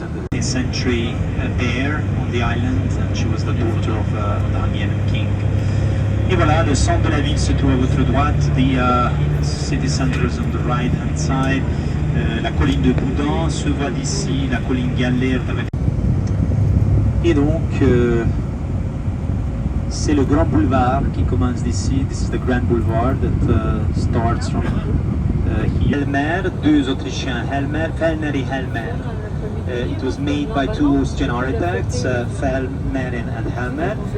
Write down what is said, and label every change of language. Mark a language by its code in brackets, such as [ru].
[en] And the 10th century bear on the island, and she was the daughter of the Hungarian king. [fr] Et voilà, le centre de la ville se trouve à votre droite. [en] The city center is on the right hand side. [fr] La colline de Boudin se voit d'ici, la colline Gallert. Et donc, c'est le grand boulevard qui commence d'ici. [en] This is the Grand Boulevard that starts from here. [fr] Helmer, deux Autrichiens, Fellner et Helmer. [en] It was made by two Austrian architects, Fellner and Helmer.